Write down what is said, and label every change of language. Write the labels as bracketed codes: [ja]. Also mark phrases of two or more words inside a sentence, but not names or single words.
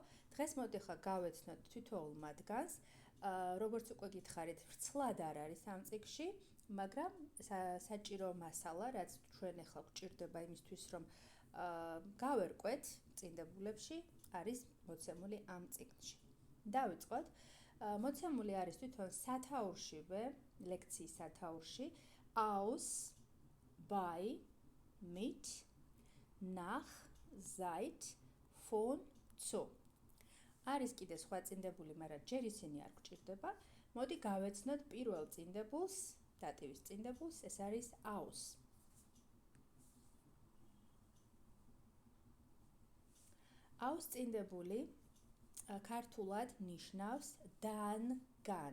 [ka] დღეს მოდი ახლა გავეცნოთ თითოეულ მათგანს. როგორც უკვე გითხარით, ვრცლად არ არის ამ ციკლში, მაგრამ საჭირო მასალა, რაც ჩვენ ახლა გვჭირდება იმისთვის, რომ გავერკვეთ წინდებულებში, არის მოცემული ამ ციკლში. დავიწყოთ. მოცემული არის თვითონ სათაურშივე, ლექციის სათაურში, [de] aus, bei, mit, nach, seit, von, zu. [ka] არის კიდე სხვა წინდებული, მაგრამ ჯერ ისინი არ გვჭირდება. მოდი გავეცნოთ პირველ წინდებულს, დატივის წინდებულს, ეს არის aus. aus წინდებული ქართულად ნიშნავს dan-gan.